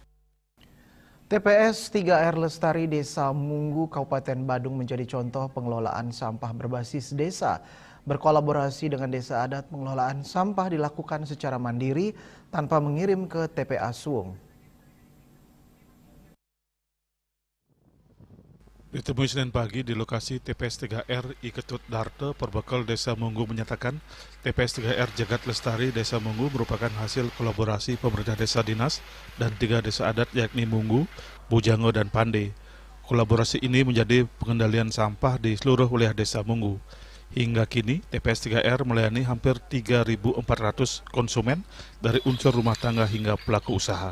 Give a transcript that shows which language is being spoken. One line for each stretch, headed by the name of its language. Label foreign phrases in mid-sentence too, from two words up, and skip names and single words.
Indonesian: TPS 3R Lestari Desa Munggu, Kabupaten Badung menjadi contoh pengelolaan sampah berbasis desa. Berkolaborasi dengan desa adat, pengelolaan sampah dilakukan secara mandiri tanpa mengirim ke TPA Suung. Ditemui Senin pagi di lokasi TPS 3R Iketut Darte, Perbekal Desa Munggu menyatakan TPS 3R Jagat Lestari Desa Munggu merupakan hasil kolaborasi pemerintah desa dinas dan 3 desa adat yakni Munggu, Bujango, dan Pande. Kolaborasi ini menjadi pengendalian sampah di seluruh wilayah desa Munggu. Hingga kini TPS 3R melayani hampir 3.400 konsumen dari unsur rumah tangga hingga pelaku usaha.